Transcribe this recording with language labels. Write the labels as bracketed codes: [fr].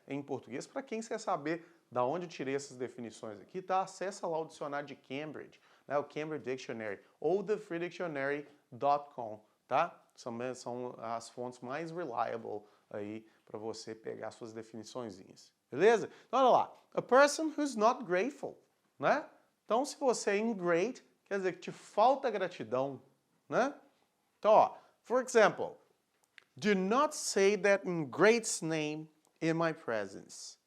[pt] Em português, para quem quer saber da onde eu tirei essas definições aqui, tá? Acessa lá o dicionário de Cambridge, né? O Cambridge Dictionary, ou the Free Dictionary.com, tá? São as fontes mais reliable aí para você pegar suas definiçõezinhas. Beleza? Então, olha lá. [en] A person who's not grateful, né? [pt] Então, se você é ingrate, quer dizer que te falta gratidão, né? Então, ó, [en] for example, do not say that ingrate's name in my presence.